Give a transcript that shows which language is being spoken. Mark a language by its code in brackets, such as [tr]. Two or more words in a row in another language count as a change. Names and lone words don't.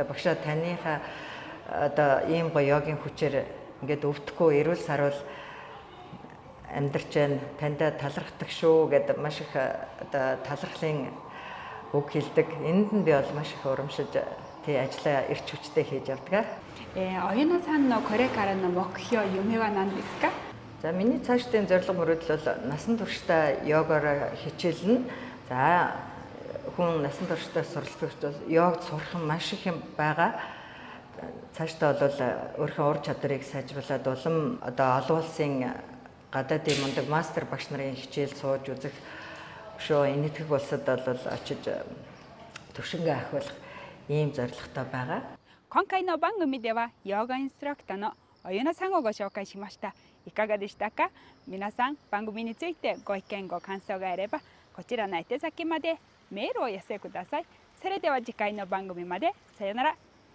[mn] Багшаа таныхаа одоо ийм гоё йогийн хүчээр ингээд өвдөхгүй эрүүл сарвал амьдарч байна. Танд талархдаг шүү гэдэг маш их одоо талархлын үг хэлдэг. Энд нь би бол маш их урамшиж тий ажлаа эрч хүчтэй хийж явдаг. [ja] おゆなさんのこれからの目標、夢は何ですか。 [mn] За миний цаашдын зорилго мөрөөдөл бол насан туршдаа йогоор хичээлнэ. За хүн насан туршдаа суралцах йогд сурах нь маш их юм байгаа. Цаашдаа бол өөрийнхөө ур чадварыг сайжруулад улам одоо олон улсын гадаадын мундаг мастер багш нарын хичээл сууж үзэх шөө энэтхэг улсад бол очиж төвшингээ ахиулах ийм зорилготой байгаа. [ja] 今回の番組ではヨガインストラクターのおゆなさんをご紹介しました。いかがでしたか。皆さん番組についてご意見ご感想があればこちらの宛先までメールを寄せください。それでは次回の番組までさよなら。